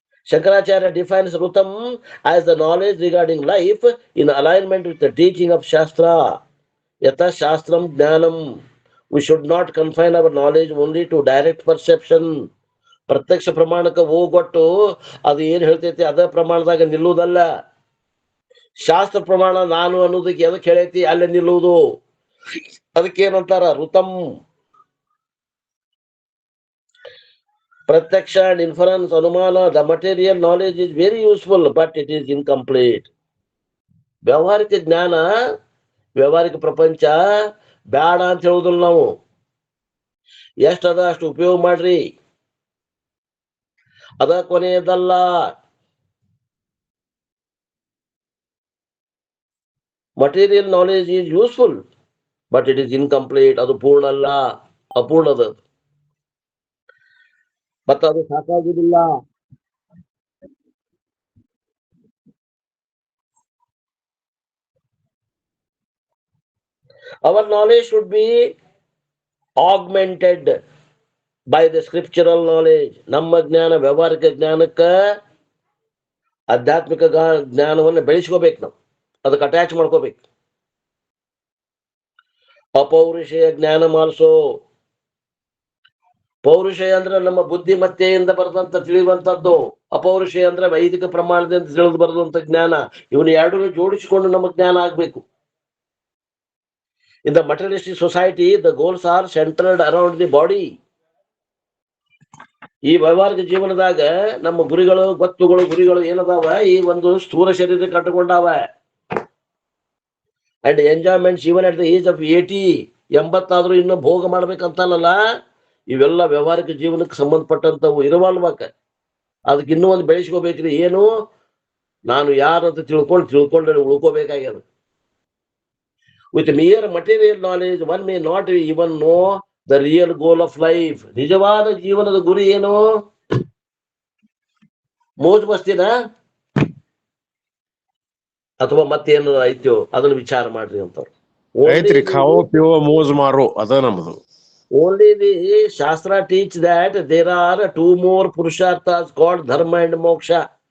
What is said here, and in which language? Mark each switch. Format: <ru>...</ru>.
<en>Shankaracharya defines Rutam as the knowledge regarding life in alignment with the teaching of Shastra.</en> <sa>Yatha Shastram Jnanam.</sa> <en>We should not confine our knowledge only to direct perception.</en> <kn>ಪ್ರತ್ಯಕ್ಷ ಪ್ರಮಾಣಕ್ಕೆ ಹೋಗೊಟ್ಟು ಅದು ಏನ್ ಹೇಳ್ತೈತಿ ಅದ ಪ್ರಮಾಣದಾಗ ನಿಲ್ಲುವುದಲ್ಲ. ಶಾಸ್ತ್ರ ಪ್ರಮಾಣ ನಾನು ಅನ್ನೋದಕ್ಕೆ ಎದಕ್ಕೆ ಹೇಳೈತಿ ಅಲ್ಲೇ ನಿಲ್ಲುವುದು. ಅದಕ್ಕೇನಂತಾರ? ಋತಂ.</kn> <en>Pratyaksha and inference, anumana, the material knowledge is very useful, but it is incomplete.</en> <kn>ವ್ಯಾವಹಾರಿಕ ಜ್ಞಾನ, ವ್ಯಾವಹಾರಿಕ ಪ್ರಪಂಚ ಬ್ಯಾಡ ಅಂತ ಹೇಳುದಿಲ್ಲ ನಾವು. ಎಷ್ಟದ ಅಷ್ಟು ಉಪಯೋಗ ಮಾಡ್ರಿ, ಅದ ಕೊನೆಯದಲ್ಲ.</kn> <en>Material knowledge is useful, but it is incomplete.</en> <kn>ಅದು ಪೂರ್ಣ ಅಲ್ಲ, ಅಪೂರ್ಣದ. ಮತ್ತು ಅದು ಸಾಕಾಗುವುದಿಲ್ಲ.</kn> <en>Our knowledge should be augmented by the scriptural knowledge.</en> <kn>ನಮ್ಮ ಜ್ಞಾನ, ವ್ಯಾವಹಾರಿಕ ಜ್ಞಾನಕ್ಕ ಆಧ್ಯಾತ್ಮಿಕ ಜ್ಞಾನವನ್ನು ಬೆಳೆಸ್ಕೋಬೇಕು, ನಾವು ಅದಕ್ಕೆ ಅಟ್ಯಾಚ್ ಮಾಡ್ಕೋಬೇಕು. ಅಪೌರುಷೇಯ ಜ್ಞಾನ ಮಾಡಿಸೋ. ಪೌರುಷೇಯ ಅಂದ್ರೆ ನಮ್ಮ ಬುದ್ಧಿಮತ್ತೆಯಿಂದ ಬರೆದಂತ ತಿಳಿಯುವಂತದ್ದು. ಅಪೌರುಷೇಯ ಅಂದ್ರೆ ವೈದಿಕ ಪ್ರಮಾಣದಿಂದ ತಿಳಿದು ಬರೆದಂತ ಜ್ಞಾನ. ಇವನು ಎರಡೂ ಜೋಡಿಸಿಕೊಂಡು ನಮ್ಮ ಜ್ಞಾನ ಆಗ್ಬೇಕು.</kn> <en>In the materialistic society, the goals are centered around the body.</en> <kn>ಈ ವ್ಯವಹಾರಿಕ ಜೀವನದಾಗ ನಮ್ಮ ಗುರಿಗಳು, ಗುರಿಗಳು ಏನದಾವ, ಈ ಒಂದು ಸ್ಥೂಲ ಶರೀರ ಕಟ್ಟಿಕೊಂಡಾವ.</kn> <en>and enjoyments even at the age of 80, 80</en> <kn>ಇನ್ನೂ ಭೋಗ ಮಾಡ್ಬೇಕಂತಲ್ಲ. ಇವೆಲ್ಲ ವ್ಯವಹಾರಿಕ ಜೀವನಕ್ಕೆ ಸಂಬಂಧಪಟ್ಟಂತವು ಇರವಲ್ವಾಕ. ಅದಕ್ಕೆ ಇನ್ನೂ ಒಂದು ಬೆಳೆಸ್ಕೋಬೇಕ್ರಿ. ಏನು, ನಾನು ಯಾರು ಅಂತ ತಿಳ್ಕೊಂಡು ಉಳ್ಕೋಬೇಕಾಗ್ಯದ.</kn> <en>With mere material knowledge, one may not even know the real goal of life.</en> <kn>ನಿಜವಾದ ಜೀವನದ ಗುರಿ ಏನು? ಮೋಜ್ ಮಸ್ತಿನ ಅಥವಾ ಮತ್ತೇನು ಐತ್ಯೋ ಅದನ್ನ ವಿಚಾರ ಮಾಡ್ರಿ ಅಂತಾರ. ಐತ್ರಿ,</kn> <hi>ಖಾವೋ ಪಿವೋ ಮೋಜ್ ಮಾರೋ,</hi> <kn>ಅದ ನಮ್ದು.</kn> <en>Only the Shastra teach that there are two more purusharthas called dharma and moksha.</en>